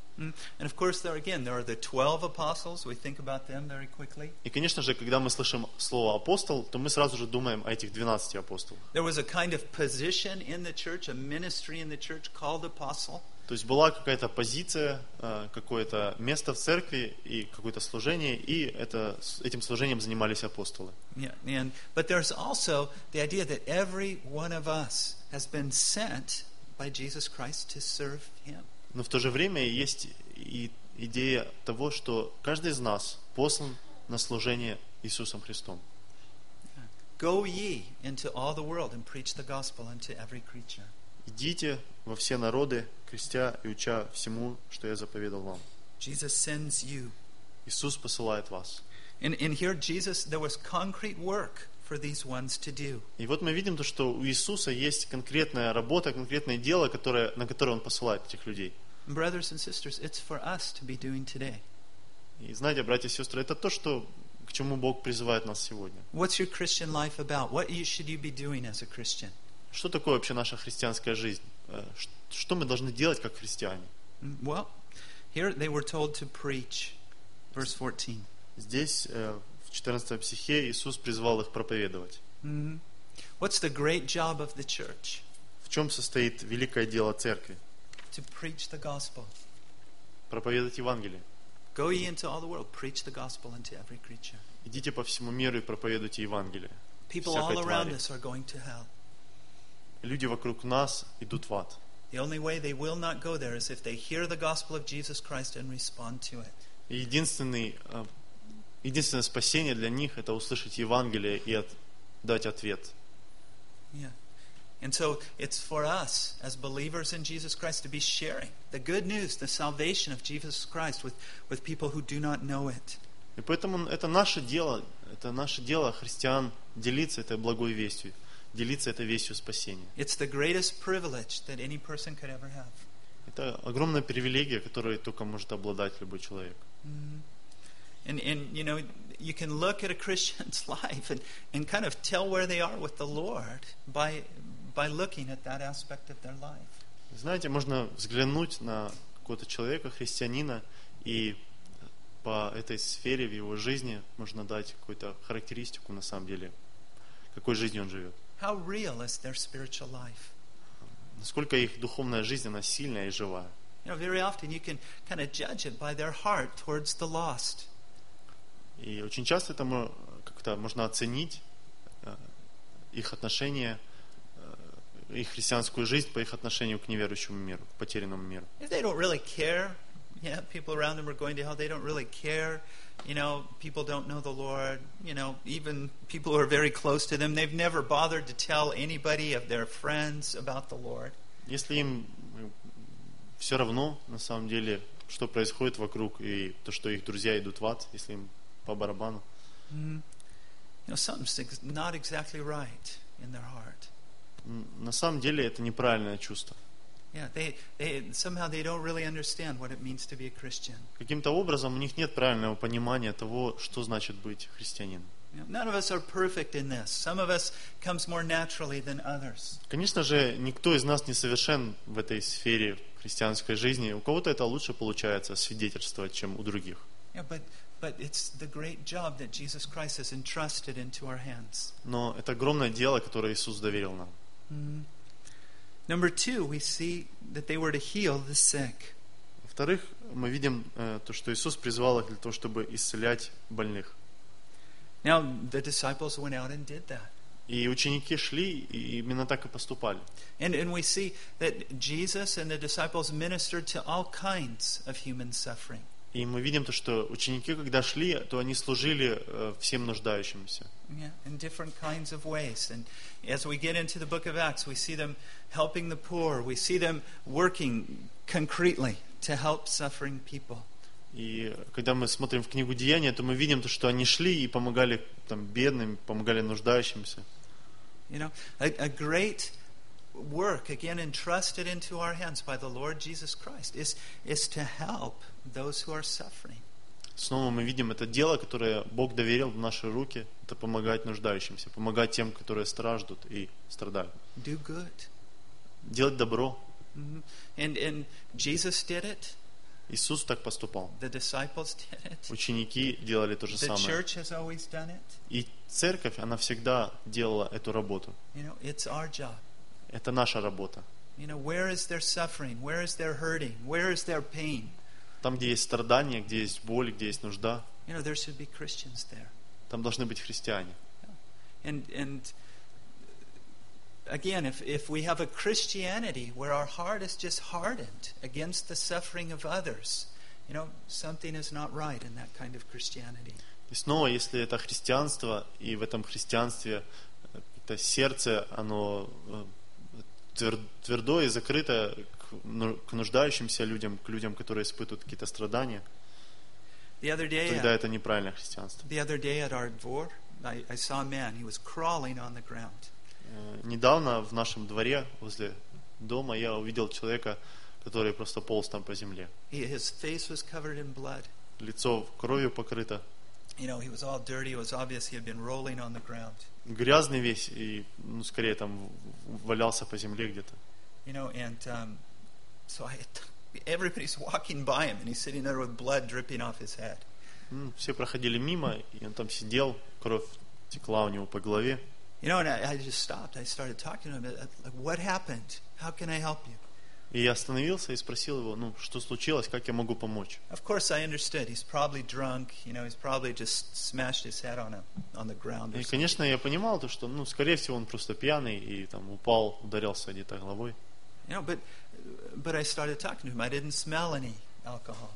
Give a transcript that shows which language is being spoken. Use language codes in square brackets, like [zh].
[en] And of course, there again, there are the 12 apostles. We think about them very quickly. [ru] И конечно же, когда мы слышим слово апостол, то мы сразу же думаем о этих 12 апостолах. [en] There was a kind of position in the church, a ministry in the church called apostle. [ru] То есть была какая-то позиция, какое-то место в церкви и какое-то служение, и этим служением занимались апостолы. [en] Yeah, and but there's also the idea that every one of us has been sent by Jesus Christ to serve Him. [ru] Но в то же время есть и идея того, что каждый из нас послан на служение Иисусом Христом. [en] Go ye into all the world and preach the gospel unto every creature. [ru] Идите во все народы, крестя и уча всему, что я заповедал вам. [en] Jesus sends you. [ru] Иисус посылает вас. [en] And here Jesus, there was concrete work for these ones to do. [ru] И вот мы видим то, что у Иисуса есть конкретная работа, конкретное дело, на которое Он посылает этих людей. [en] Brothers and sisters, it's for us to be doing today. [ru] И знаете, братья и сестры, это то, что к чему Бог призывает нас сегодня. [en] What's your Christian life about? What should you be doing as a Christian? [ru] Что такое вообще наша христианская жизнь? Что мы должны делать как христиане? [en] Well, here they were told to preach. Verse 14. [ru] Здесь в 14 стихе Иисус призвал их проповедовать. [en] Mm-hmm. What's the great job of the church? [ru] В чем состоит великое дело церкви? [en] To preach the gospel. [ru] Проповедовать Евангелие. [en] Go ye into all the world, preach the gospel unto every creature. [ru] Идите по всему миру и проповедуйте Евангелие. [en] People all around us are going to hell. [ru] Люди вокруг нас идут в ад. [en] The only way they will not go there is if they hear the gospel of Jesus Christ and respond to it. [ru] Единственное спасение для них — это услышать Евангелие и дать ответ. [en] Yeah. And so it's for us as believers in Jesus Christ to be sharing the good news, the salvation of Jesus Christ with people who do not know it. [ru] И поэтому это наше дело христиан делиться этой благой вестью, делиться этой вестью спасения. [en] It's the greatest privilege that any person could ever have. [ru] Это огромная привилегия, которой только может обладать любой человек. [en] Mm-hmm. And you know, you can look at a Christian's life and kind of tell where they are with the Lord by looking at that aspect of their life. [ru] Знаете, можно взглянуть на какого-то человека, христианина, и по этой сфере в его жизни можно дать какую-то характеристику на самом деле, какой жизнью он живет. [en] How real is their spiritual life? [ru] Насколько их духовная жизнь, она сильная и живая. [en] You know, very often you can kind of judge it by their heart towards the lost. [ru] И очень часто это как-то можно оценить их отношение, их христианскую жизнь по их отношению к неверующему миру, к потерянному миру. [en] If they don't really care, yeah, people around them are going to hell. They don't really care, you know, people don't know the Lord, you know, even people who are very close to them, they've never bothered to tell anybody of their friends about the Lord. [ru] Если им все равно, на самом деле, что происходит вокруг, и то, что их друзья идут в ад, если им по барабану. [en] You know, something's not exactly right in their heart. [ru] На самом деле, это неправильное чувство. [en] Yeah, they somehow they don't really understand what it means to be a Christian. [ru] Каким-то образом у них нет правильного понимания того, что значит быть христианином. [en] Yeah, none of us are perfect in this. Some of us comes more naturally than others. [ru] Конечно же, никто из нас не совершен в этой сфере христианской жизни. У кого-то это лучше получается свидетельствовать, чем у других. [en] Yeah, but it's the great job that Jesus Christ has entrusted into our hands. [ru] Но это огромное дело, которое Иисус доверил нам. [en] Mm-hmm. Number two, we see that they were to heal the sick. [ru] Во-вторых, мы видим то, что Иисус призвал их для того, чтобы исцелять больных. [en] Now the disciples went out and did that. [ru] И ученики шли и именно так и поступали. [en] And we see that Jesus and the disciples ministered to all kinds of human suffering. [ru] И мы видим то, что ученики, когда шли, то они служили всем нуждающимся. [en] Yeah, in different kinds of ways. And as we get into the book of Acts, we see them helping the poor. We see them working concretely to help suffering people. [ru] И когда мы смотрим в книгу Деяния, то мы видим то, что они шли и помогали там бедным, помогали нуждающимся. [en] You know, a great work again entrusted into our hands by the Lord Jesus Christ is to help those who are suffering. [ru] Снова мы видим это дело, которое Бог доверил в наши руки, это помогать нуждающимся, помогать тем, которые страждут и страдают. [en] Do good. [ru] Делать добро. [en] Mm-hmm. And Jesus did it. [ru] Иисус так поступал. [en] The disciples did it. [ru] Ученики делали то же [en] the [ru] самое. [en] The church has always done it. [ru] И церковь, она всегда делала эту работу. [en] You know, it's our job. [ru] Это наша работа. [en] You know, where is their suffering? Where is their hurting? Where is their pain? [ru] Там, где есть страдания, где есть боль, где есть нужда. [en] You know, there should be Christians there. [ru] Там должны быть христиане. [en] And again, if we have a Christianity where our heart is just hardened against the suffering of others, you know, something is not right in that kind of Christianity. [ru] И снова, если это христианство, и в этом христианстве это сердце, оно твердое и закрытое к нуждающимся людям, к людям, которые испытывают какие-то страдания, тогда это неправильное христианство. [en] The other day at our dvor, I saw a man, he was crawling on the ground. [ru] Недавно в нашем дворе возле дома я увидел человека, который просто полз там по земле. [en] His face was covered in blood. [ru] Лицо кровью покрыто. [en] You know, he was all dirty. It was obvious he had been rolling on the ground. [ru] Грязный весь и, ну, скорее там валялся по земле где-то. [en] You know, and so everybody's walking by him, and he's sitting there with blood dripping off his head. [ru] Все проходили мимо, и он там сидел, кровь текла у него по голове. [en] You know, and I just stopped. I started talking to him. Like, what happened? How can I help you? [ru] И я остановился и спросил его, ну, что случилось, как я могу помочь? [en] Of course I understood. He's probably drunk. You know, he's probably just smashed his head on the ground. [ru] И, конечно, я понимал то, что, ну, скорее всего, он просто пьяный и там упал, ударился где-то головой. [en] You know, but I started talking to him. I didn't smell any alcohol.